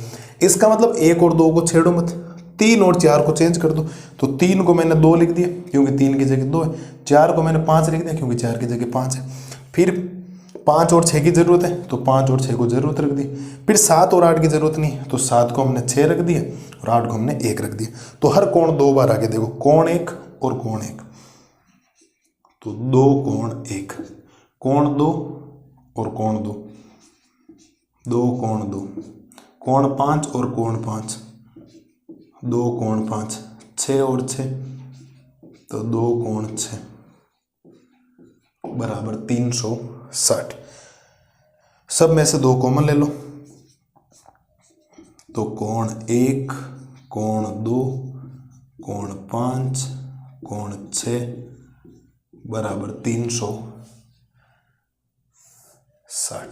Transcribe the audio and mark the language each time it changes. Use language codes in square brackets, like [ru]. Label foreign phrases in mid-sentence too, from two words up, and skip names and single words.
[hi] इसका मतलब 1 और 2 को छेड़ो मत, 3 और 4 को चेंज कर दो, तो 3 को मैंने 2 लिख दिया क्योंकि 3 की जगह 2 है, 4 को मैंने 5 लिख दिया क्योंकि 4 की जगह 5 है, फिर 5 और 6 की जरूरत है, तो 5 और 6 को जरूरत रख दी, फिर 7 और 8 की जरूरत नहीं, तो 7 को हमने 6 रख दिया और 8 को हमने 1 रख दिया। तो हर कोण 2 बार आगे देखो, कोण 1 और कोण 1, तो 2 कोण 1, कोण 2 और कोण 2, 2 कोण 2, कोण 5 और कोण 5, 2 कोण 5, 6 और 6, तो 2 कोण 6 बराबर 360। सब में से 2 कॉमन ले लो, तो कोण 1, कोण 2, कोण 5, कोण 6 बराबर 360।